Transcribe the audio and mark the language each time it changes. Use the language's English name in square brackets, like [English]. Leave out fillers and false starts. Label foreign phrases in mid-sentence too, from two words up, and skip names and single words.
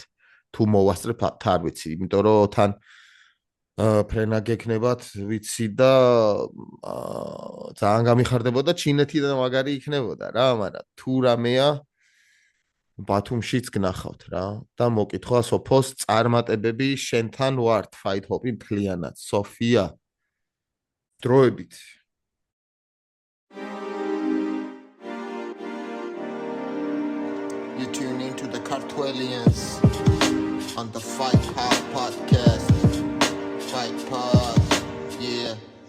[Georgian] თუ მოვასწრებ არ ვიცი, იმიტომ რომ თან ფრენა გექნებათ, ვიცი და ძალიან გამიხარდებოდა ჩინეთიდან მაგარი იქნებოდა რა, მაგრამ თუ რამეა ბათუმშიც გნახავთ რა და მოკითხვა სოფოს წარმატებები შენთან ვართ Fight Hop-ი მთლიანად სოფია დროებით [English] You tune into the Cartwellians on the Fight Hop podcast. Fight Pod, yeah.